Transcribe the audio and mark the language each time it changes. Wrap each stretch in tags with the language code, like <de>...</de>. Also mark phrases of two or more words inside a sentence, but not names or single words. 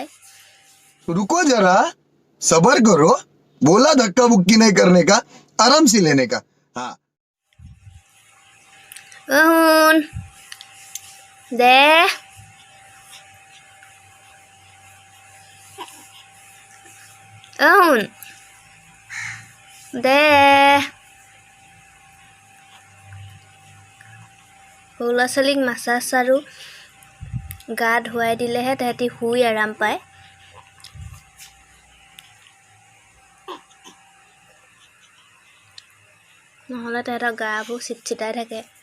<hi>रुको जरा सबर करो बोला धक्का मुक्की नहीं करने का आराम से लेने का हाँ दे दे</hi> <as>সৰু ল'ৰা ছোৱালীক মাছাজ আৰু গা ধুৱাই দিলেহে তাহাঁতি শুই আৰাম পায় নহ'লে তাহাঁতৰ গাবোৰ চিটচিটাই থাকে</as>